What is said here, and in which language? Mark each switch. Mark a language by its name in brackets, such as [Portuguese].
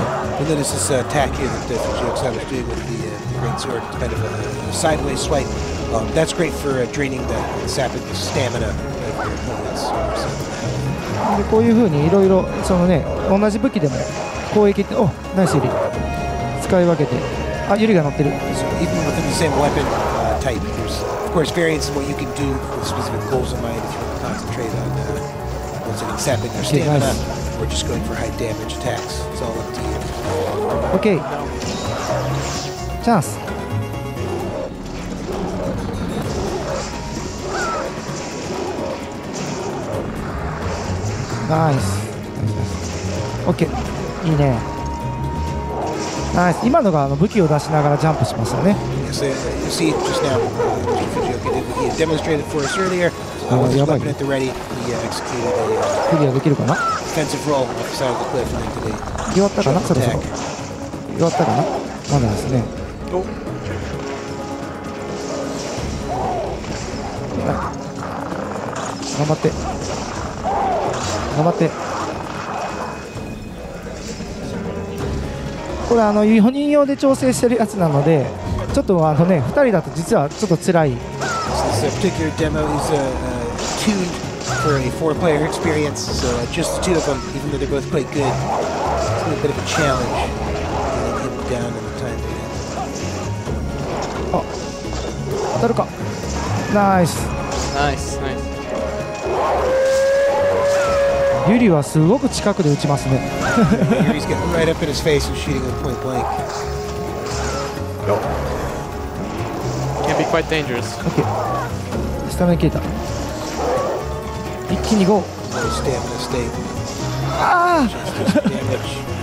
[English] And then this attack here that Tsujimoto was doing with the great sword, kind of a sideways swipe. That's great for draining the sapping the stamina of your opponents. [Japanese] でこういう風にいろいろそのね同じ武器でも攻撃ってナイスユリ使い分けてユリが乗ってる。 [English] So even within the same weapon type, there's of course variants in what you can do with specific goals in mind. If you want to concentrate on once again sapping their stamina, or just going for high damage attacks. It's all up to you. [Japanese] OK。 チャンス。ナイス。OK。いいね。ナイス。今のが武器を出しながらジャンプしましたね。 [English] Yes, you see just now, he had demonstrated for us earlier. With his weapon at the ready, he executed a [Japanese] クリアできるかな。 [English] defensive roll off the side of the cliff and into the [Japanese] 終わったかな、そろそろ。 [English] attack. [Japanese] 終わったかな、まだですね。お頑張って。頑張って。これ4人用で調整してるやつなので、ちょっとね、2人だと実はちょっと辛い。 [English] This particular demo is tuned for a 4-player experience, so just the two of them, even though they're both quite good, it's a bit of a challenge getting him down in the time being. [Japanese] あ、当たるか。ナイス。ナイスナイス。ユリはすごく近くで撃ちますね。 [English] Here he's getting right up in his face and shooting him point blank. Can be quite dangerous. [Japanese] オッケー。スタミナ切れた。一気にゴー。 [English] No stamina state. あ Just damage.